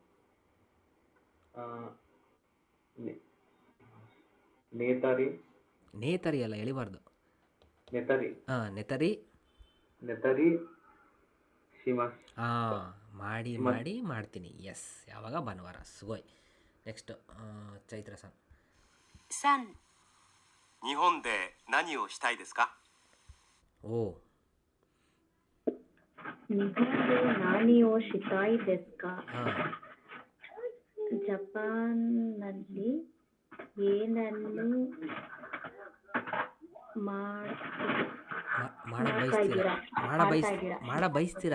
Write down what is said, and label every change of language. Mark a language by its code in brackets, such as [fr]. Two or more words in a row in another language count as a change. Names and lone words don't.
[kn] ನೇತರಿ ಅಲ್ಲ, ಎಳಿಬಾರ್ದು. ನೆತರಿ ಹಾಂ, ನೆತರಿ ಶಿಮಸ್. ಹಾಂ, ಮಾಡಿ ಮಾಡ್ತೀನಿ. ಎಸ್, ಯಾವಾಗ? ಭಾನುವಾರ. ಸುಗೋಯ್. ನೆಕ್ಸ್ಟ್ ಚೈತ್ರ ಸರ್. [ja] 3、日本で何をしたいですか。 [kn] ಓ, [ja] 日本で何をしたいですか. [kn] ಹಾಂ, ಜಪಾನ್ನಲ್ಲಿ ಏನನ್ನು ಮಾಡ ಬಯಸ್ತೀರಾ.